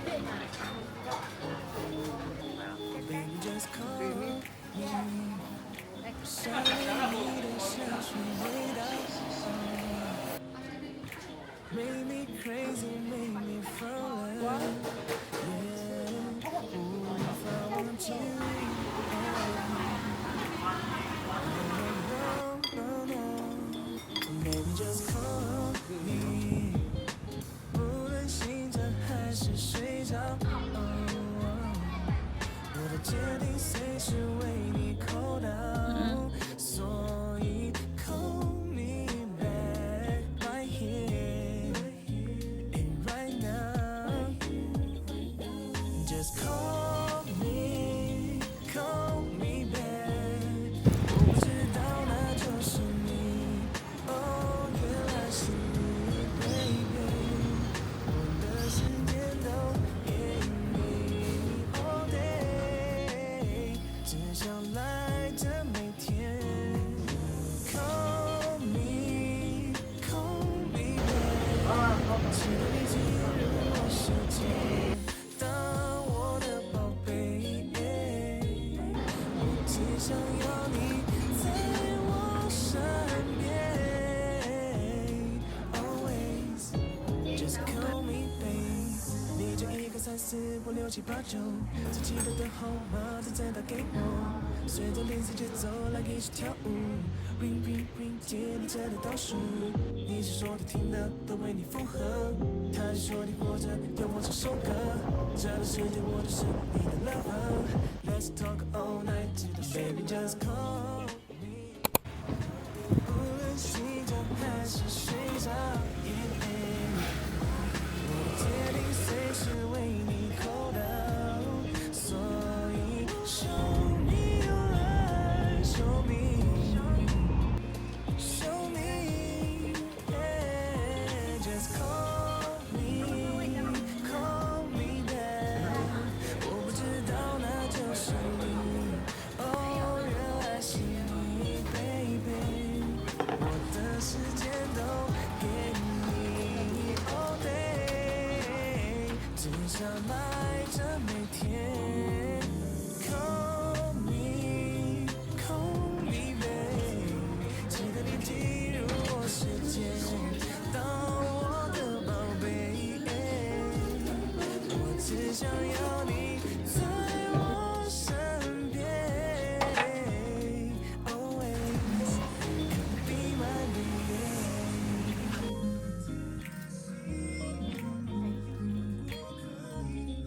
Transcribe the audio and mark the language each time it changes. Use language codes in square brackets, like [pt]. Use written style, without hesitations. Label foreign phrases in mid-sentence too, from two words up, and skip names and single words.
[en] Make me crazy, make me fall in love. Yeah, ooh, if I want you. No, no, no. Baby, just call me. [zh] 无论醒着还是睡着，我的决定随时为你扣到，所以 [en] call me back right here and right now. Just call me back. [zh] 我不知道那就是你，哦，原来是你 ，baby。我的时间都给你 [en] all day， [zh] 只想赖着每天。 [en] Call me back， [zh] 记得你进入我世界，当我的宝贝。我只想要你在我身边 ， [en] always just call me babe。 [zh] 你就1、2、3、4、5、6、7、8、9，最记得的号码再打给我，随着零碎节奏来一起跳舞。 [en] Ring ring ring， [zh] 接你这的倒数，你是说的听的都为你附和，他是说你活着要我这首歌，这个世界我就是你的 lover。 [en] Let's talk all night，直到 baby just call me。 [zh] 无论醒着还是睡着，我的决定随时为你扣到，所以 [en] show me your love， show me。Show me, yeah, just call me back。 [zh] 我不知道那就是你，哦，原来是你 ，baby。我的时间都给你 [en] all day， [zh] 只想赖着每天。 [en] Call me babe， [zh] 记得你进入我世界，当我的宝贝。我只想要你在我身边 ， [en] always be my baby。